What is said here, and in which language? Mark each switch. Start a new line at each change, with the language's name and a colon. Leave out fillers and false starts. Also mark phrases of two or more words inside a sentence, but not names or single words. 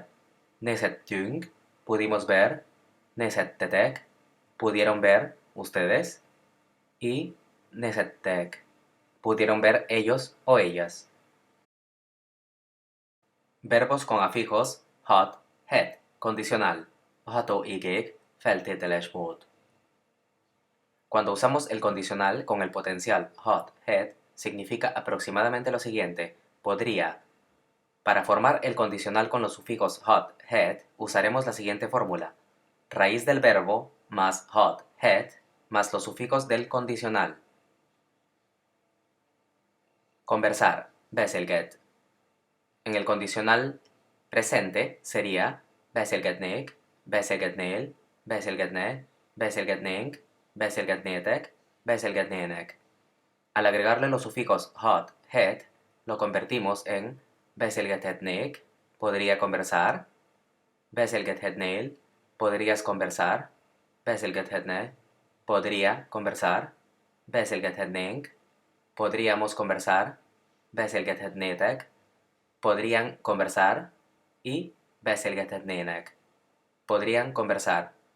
Spanish: Nézhettünk, pudimos ver. Nézhettetek, pudieron ver ustedes. Y nézhettek, pudieron ver ellos o ellas. Verbos con afijos
Hungarian: hat, het,
Spanish: condicional,
Hungarian: hatóigék, feltételes mód.
Spanish: Cuando usamos el condicional con el potencial
Hungarian: hat, het,
Spanish: significa aproximadamente lo siguiente: podría. Para formar el condicional con los sufijos
Hungarian: hat, het,
Spanish: usaremos la siguiente fórmula: raíz del verbo más
Hungarian: hat, het,
Spanish: más los sufijos del condicional. Conversar, beszélget. En el condicional presente sería
Hungarian: beszélgetnék, beszélgetnél, beszélgetne, beszélgetnénk, beszélgetnétek, beszélgetnének.
Spanish: Al agregarle los sufijos
Hungarian: hat, het,
Spanish: lo convertimos en beszélgethetnék, podría conversar, beszélgethetnél, podrías conversar, beszélgethetne, podría conversar, beszélgethetnénk, podríamos conversar, beszélgethetnétek, podrían conversar y beszélgethetnének, podrían conversar.